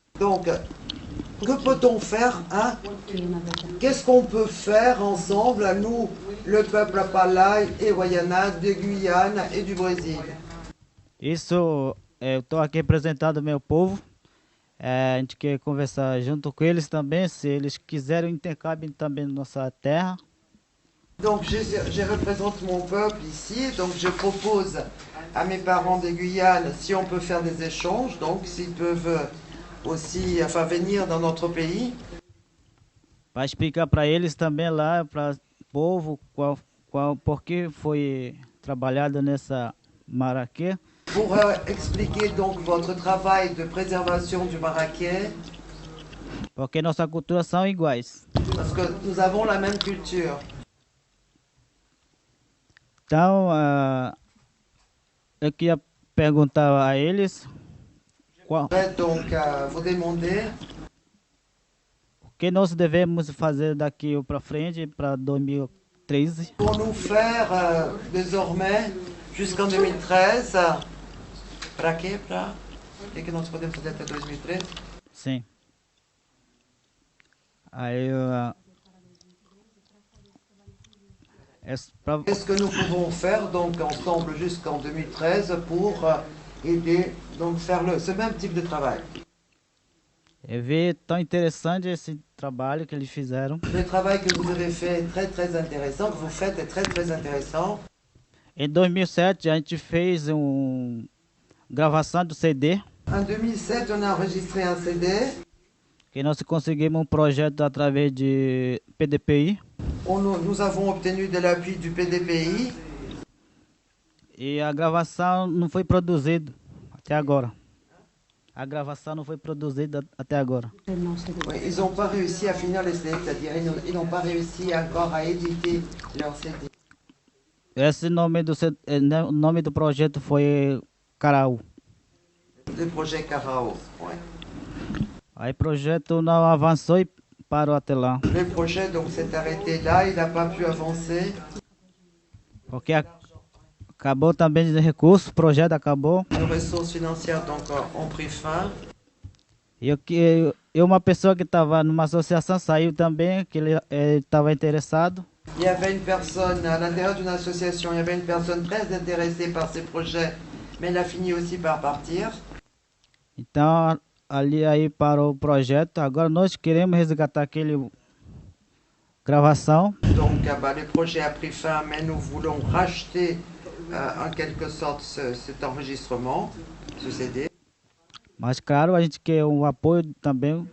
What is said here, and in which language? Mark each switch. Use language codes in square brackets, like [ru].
[fr] Donc, que peut-on faire, hein? Qu'est-ce qu'on peut faire ensemble, nous, le peuple Palai et Guayana, de Guyane et du Brésil? [pt] Isso, eu estou aqui representando meu povo. A gente quer conversar junto com eles também, se eles quiserem intercâmbio também na nossa terra. [fr] Donc je représente mon peuple ici, donc je propose à mes parents de Guyane si on peut faire des échanges, donc s'ils peuvent aussi venir dans notre pays. [pt] Para explicar para eles também lá, para o povo, por que foi trabalhado nessa maraquê. [fr] Pour expliquer donc votre travail de préservation du maraquet. [pt] Porque nossa cultura são iguais. [fr] Parce que nous avons la même culture. [pt] Então, eu queria perguntar a eles [fr] donc vous demander [pt] o que nós devemos fazer daqui para frente, para 2013. [fr] Pour nous faire désormais jusqu'en 2013. [pt] Para quê? Para o que nós podemos fazer até 2013? Sim. Aí [fr] Qu'est-ce que nous pouvons faire donc ensemble jusqu'en 2013 pour aider donc faire ce même type de travail? [pt] Eu vi tão interessante esse trabalho que eles fizeram. [fr] Le travail que vous avez fait est très très intéressant, que vous faites est très très intéressant. [pt] Em 2007 a gente fez gravação do CD. [fr] En 2007 on a enregistré un CD. [pt] Que nós conseguimos projeto através de PDPI. [fr] Nous avons obtenu de l'appui du PDPI. [pt] E a gravação não foi produzida até agora. A gravação não foi produzida até agora. [fr] Oui, ils n'ont pas réussi à finir les CD, c'est-à-dire ils n'ont pas réussi encore à éditer leur CD. [pt] Esse nome do projeto foi Carau. [fr] Le projet Carao, oui. [pt] Aí o projeto não avançou e parou até lá. [fr] Le projet donc s'est arrêté là, il n'a pas pu avancer. [pt] Porque acabou também de recursos, o projeto acabou. [fr] Les ressources financières donc ont pris fin. [pt] E uma pessoa que estava numa associação saiu também, que ele estava interessado. [fr] Il y avait une personne à l'intérieur d'une association, il y avait une personne très intéressée par ces projets, mais elle a fini aussi par partir. [pt] Então aí parou o projeto. Agora nós queremos resgatar aquele gravação. [fr] Donc le projet a pris fin, mais nous voulons racheter en quelque sorte cet enregistrement, ce CD. [pt] Mas claro, a gente quer apoio também.